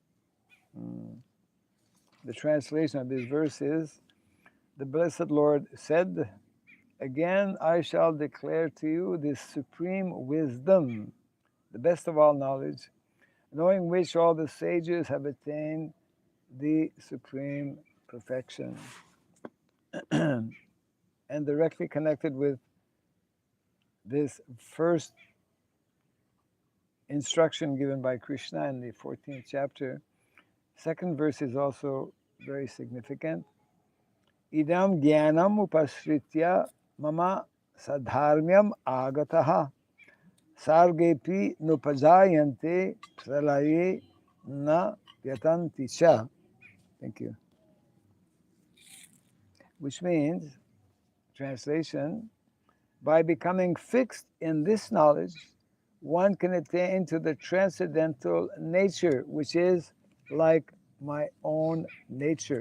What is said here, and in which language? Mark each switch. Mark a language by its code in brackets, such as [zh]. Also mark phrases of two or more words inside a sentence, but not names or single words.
[en] The translation of this verse is, the Blessed Lord said, again I shall declare to you this supreme wisdom, the best of all knowledge, knowing which all the sages have attained the supreme perfection. And directly connected with this first instruction given by Krishna in the 14th chapter, second verse is also very significant. [sa] Idam jnanam upasritya mama sadharmyam agataha sargepi nupajayante pralaye na yatanti cha. [en] Thank you. Which means, translation, by becoming fixed in this knowledge, one can attain to the transcendental nature, which is like my own nature.